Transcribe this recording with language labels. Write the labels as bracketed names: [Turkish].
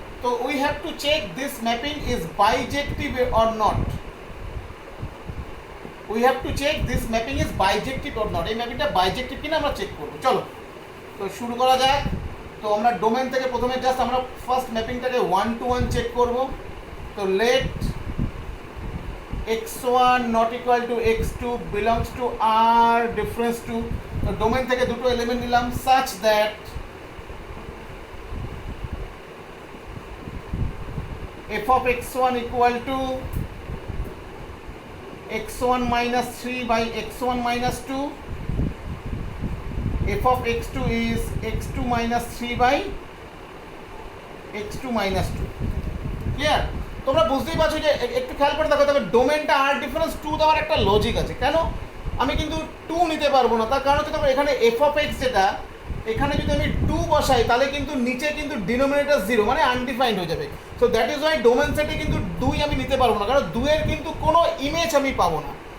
[English] So we have to check this mapping is bijective or not. We have to check this mapping is bijective or not. [Bangla] এই ম্যাপিংটা বাইজেক্টিভ কিনা আমরা check করব। চলো তো শুরু করা যাক। তো আমরা ডোমেন থেকে প্রথমে জাস্ট আমরা ফার্স্ট ম্যাপিংটাকে 1 to 1 চেক করব। [English] তো let x1 not equal to x2 belongs to r difference to, [Bangla] তো ডোমেন থেকে দুটো এলিমেন্ট নিলাম [English] such that f of x1 equal to x1 minus 3 by x1 minus 2, f of x2 is x2 minus 3 by x2 minus 2. Clear? [Bangla] তোমরা বুঝতেই পারছো যে একটু খেয়াল করে দেখো, তবে ডোমেনটা আর ডিফারেন্স টু দেওয়ার একটা লজিক আছে। কেন আমি কিন্তু টু নিতে পারবো না? তার কারণ হচ্ছে তোমার এখানে এফ অফ এক্স যেটা, এখানে যদি আমি টু বসাই তাহলে কিন্তু নিচে কিন্তু ডিনোমিনেটর জিরো, মানে আনডিফাইন্ড হয়ে যাবে। [English] so that is Y [Bangla] domain সেটে কিন্তু দুই আমি নিতে পারবো না, কারণ দুইয়ের কিন্তু কোনো ইমেজ আমি পাবো না।